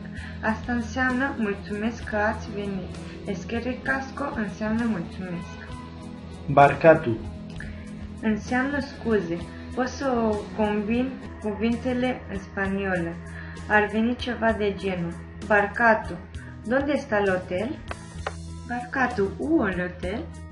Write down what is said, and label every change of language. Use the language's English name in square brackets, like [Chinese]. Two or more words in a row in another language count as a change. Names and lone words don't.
[Romanian] Asta înseamnă mulțumesc că ați venit. [Basque] Eskerrik asko [Romanian] înseamnă mulțumesc. Barcatu. Înseamnă scuze. Poți să o combin cuvintele în spaniolă. Ar veni ceva de genul. Barcatu. [Spanish] ¿Dónde está el hotel? Barcatu, ¿hubo el hotel?